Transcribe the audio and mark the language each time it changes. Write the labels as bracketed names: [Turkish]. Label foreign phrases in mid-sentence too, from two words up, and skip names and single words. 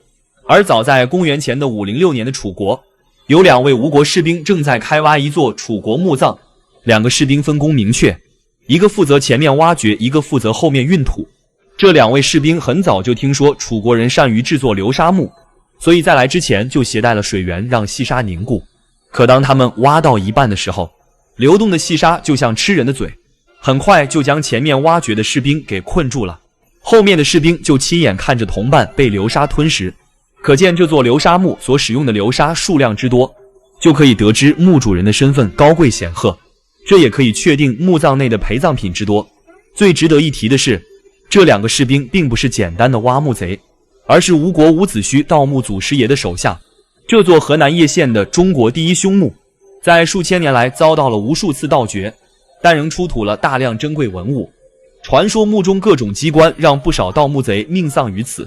[Chinese] 而早在公元前的506年的楚國，有2位吳國士兵正在開挖一座楚國墓葬。2個士兵分工明確，一個負責前面挖掘，一個負責後面運土。這2位士兵很早就聽說楚國人善於制作流沙墓，所以在來之前就攜帶了水源，讓細沙凝固。可當他們挖到一半的時候，流動的細沙就像吃人的嘴，很快就將前面挖掘的士兵給困住了。後面的士兵就親眼看着同伴被流沙吞食。可見這座流沙墓所使用的流沙數量之多，就可以得知墓主人的身份高貴顯赫。這也可以確定墓葬內的陪葬品之多。最值得一提的是，這2 個士兵並不是簡單的挖墓賊，而是吳國伍子胥盜墓祖師爺的手下。這座河南葉縣的中國第一凶墓，在數千年來遭到了無數次盜掘，但仍出土了大量珍貴文物。傳說墓中各種機關讓不少盜墓賊命喪於此。